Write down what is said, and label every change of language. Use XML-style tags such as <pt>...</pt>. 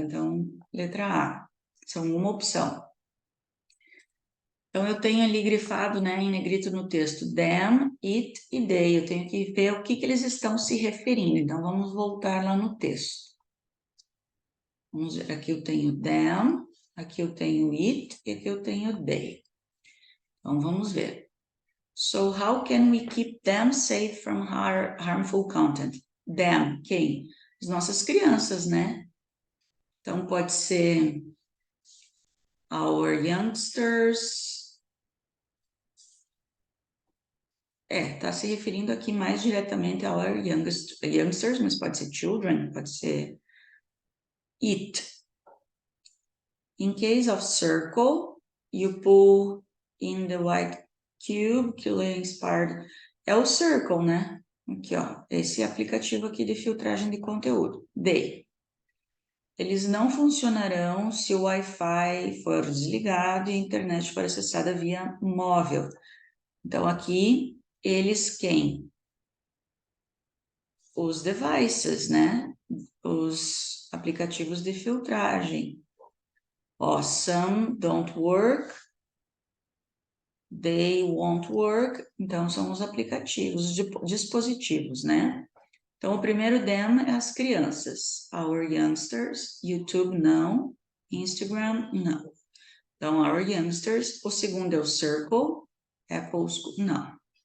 <pt>Então, letra A, são uma opção. Então, eu tenho ali grifado, né, em negrito no texto, them, it e they. Eu tenho que ver o que eles estão se referindo. Então, vamos voltar lá no texto. Vamos ver, aqui eu tenho them, aqui eu tenho it e aqui eu tenho they. Então, vamos ver.</pt> <en>So, how can we keep them safe from harmful content?</en> <pt>Them, quem? As nossas crianças, né? Então, pode ser our youngsters. Tá se referindo aqui mais diretamente a our youngsters, mas pode ser children, pode ser it.</pt> <en>In case of circle, you pull in the white cube,</en> <pt>que é</pt> <en>inspired.</en> <pt>É o circle, né? Aqui, ó, esse aplicativo aqui de filtragem de conteúdo. They. Eles não funcionarão se o Wi-Fi for desligado e a internet for acessada via móvel. Então, aqui, eles quem? Os devices, né? Os aplicativos de filtragem.</pt> <en>Ó, some don't work, they won't work.</en> <pt>Então, são os aplicativos, os dispositivos, né? Então, o primeiro them é as crianças. Our youngsters, YouTube não, Instagram não. Então, our youngsters. O segundo é o circle, Apple School, não.</pt>